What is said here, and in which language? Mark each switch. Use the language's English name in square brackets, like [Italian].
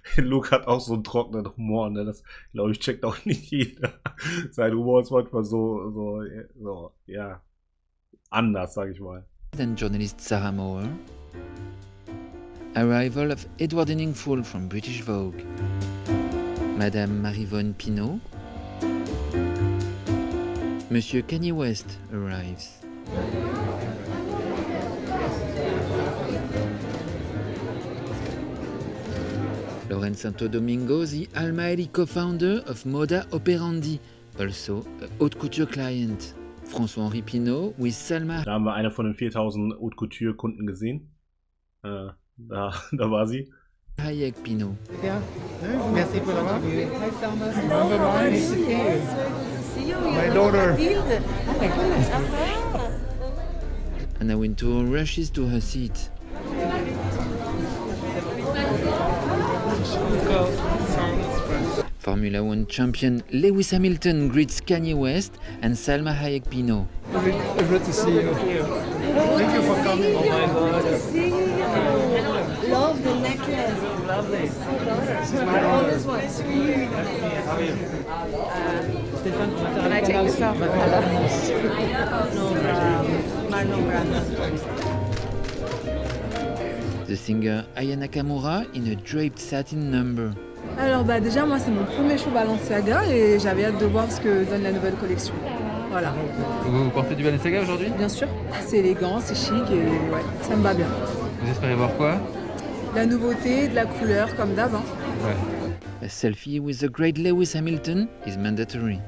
[German] Luke hat auch so einen trockenen Humor, ne? Das, glaube ich, checkt auch nicht jeder. Sein Humor ist manchmal so, ja, anders, sag ich mal. [English] Then journalist Sarah Moore. Arrival of Edward Henningful from British Vogue. Madame Marivonne Pinault. Monsieur Kanye West arrives. Lauren Santo Domingo, the Almaeli co-founder of Moda Operandi, also a haute couture client. François-Henri Pinault with Salma. [German] Da haben wir eine von den 4000 Haute Couture Kunden gesehen. Da war sie. [English] Hayek Pinault. Yeah, merci pour l'avoir. Hi Salma. Nice to see you. My daughter. Oh my goodness. Anna Wintour rushes to her seat. Formula One champion Lewis Hamilton greets Kanye West and Salma Hayek Pinault. Good to see you. Thank you for coming. Oh my God. Good to see you. Love the necklace. Lovely. This is my daughter. oldest one. How are you? Can I take this off? Marlon Brando. The singer Aya Nakamura in a draped satin number. [French] Alors déjà moi c'est mon premier show Balenciaga et j'avais hâte de voir ce que donne la nouvelle collection. Voilà. Vous portez du Balenciaga aujourd'hui? Bien sûr, c'est élégant, c'est chic et ouais, ça me va bien. Vous espérez voir quoi? La nouveauté, de la couleur comme d'hab. Hein. Ouais. [English] A selfie with the great Lewis Hamilton is mandatory.